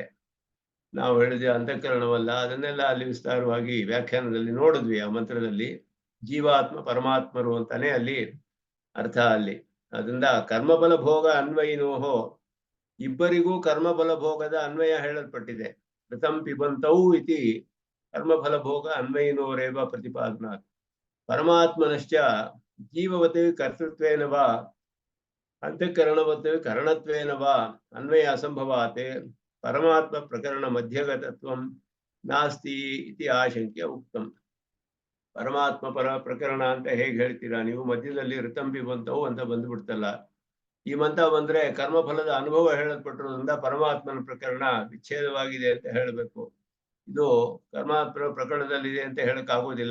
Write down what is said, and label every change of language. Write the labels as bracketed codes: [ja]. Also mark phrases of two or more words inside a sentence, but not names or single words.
[kn] ನಾವು ಹೇಳಿದ ಅಂತಃಕರಣವಲ್ಲ, ಅದನ್ನೆಲ್ಲ ಅಲ್ಲಿ ವಿಸ್ತಾರವಾಗಿ ವ್ಯಾಖ್ಯಾನದಲ್ಲಿ ನೋಡಿದ್ವಿ. ಆ ಮಂತ್ರದಲ್ಲಿ ಜೀವಾತ್ಮ ಪರಮಾತ್ಮರು ಅಂತಾನೆ ಅಲ್ಲಿ ಅರ್ಥ. ಅಲ್ಲಿ ಅದರಿಂದ [sa] ಕರ್ಮಫಲ ಭೋಗ ಅನ್ವಯಿನೋಹೋ, [kn] ಇಬ್ಬರಿಗೂ ಕರ್ಮಫಲ ಭೋಗದ ಅನ್ವಯ ಹೇಳಲ್ಪಟ್ಟಿದೆ. [sa] ಋತಂ ಪಿಬಂತೌ ಇತಿ ಕರ್ಮಫಲ ಭೋಗ ಅನ್ವಯಿನೋರೇವ ಪ್ರತಿಪಾದನಾ. ಪರಮಾತ್ಮನಶ್ಚ ಜೀವವತ್ ಕರ್ತೃತ್ವೇನ ವಾ ಅಂತಃಕರಣವತ್ ಕರಣತ್ವೇನ ವಾ ಅನ್ವಯ ಅಸಂಭವಾತ್ ಪರಮಾತ್ಮ ಪ್ರಕರಣ ಮಧ್ಯಗತತ್ವಂ ನಾಸ್ತಿ ಇತಿ ಆಶಂಕ್ಯ ಉಕ್ತಂ. [kn] ಪರಮಾತ್ಮ ಪ್ರಕರಣ ಅಂತ ಹೇಗೆ ಹೇಳ್ತೀರಾ ನೀವು? ಮಧ್ಯದಲ್ಲಿ [sa] ಋತಂ ಪಿಬಂತವು [kn] ಅಂತ ಬಂದ್ಬಿಡ್ತಲ್ಲ. ಈ ಮಂತ್ರ ಬಂದ್ರೆ ಕರ್ಮಫಲದ ಅನುಭವ ಹೇಳಲ್ಪಟ್ಟಿರೋದ್ರಿಂದ ಪರಮಾತ್ಮನ ಪ್ರಕರಣ ವಿಚ್ಛೇದವಾಗಿದೆ ಅಂತ ಹೇಳಬೇಕು. ಇದು ಪರಮಾತ್ಮನ ಪ್ರಕರಣದಲ್ಲಿದೆ ಅಂತ ಹೇಳಕ್ ಆಗೋದಿಲ್ಲ.